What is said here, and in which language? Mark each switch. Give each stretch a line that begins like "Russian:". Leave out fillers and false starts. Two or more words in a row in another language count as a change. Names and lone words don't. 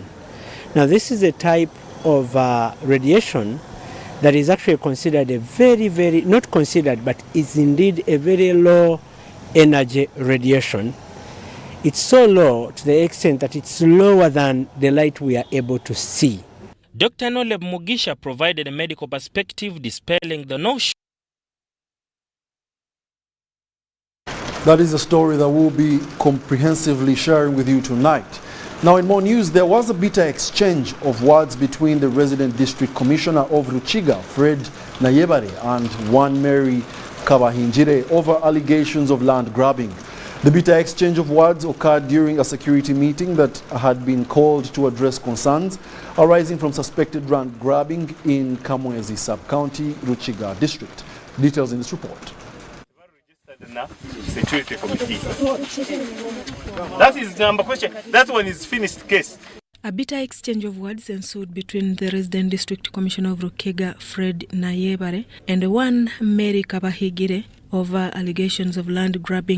English: Now this is a type of radiation that is actually considered a very, not considered, but is indeed a very low energy radiation. It's so low to the extent that it's lower than the light we are able to see. Dr. Noleb Mugisha provided a medical perspective dispelling the notion. That is a story that we'll be comprehensively sharing with you tonight. Now, in more news, there was a bitter exchange of words between the resident district commissioner of Ruchiga, Fred Nayebare, and one Mary Kabahingire over allegations of land grabbing. The bitter exchange of words occurred during a security meeting that had been called to address concerns arising from suspected land grabbing in Kamwezi sub-county, Ruchiga district. Details in this report. Security committee. That is the number question. That one is finished case. A bitter exchange of words ensued between the resident district commissioner of Rukiga, Fred Nayebare, and one Mary Kabahigire over allegations of land grabbing.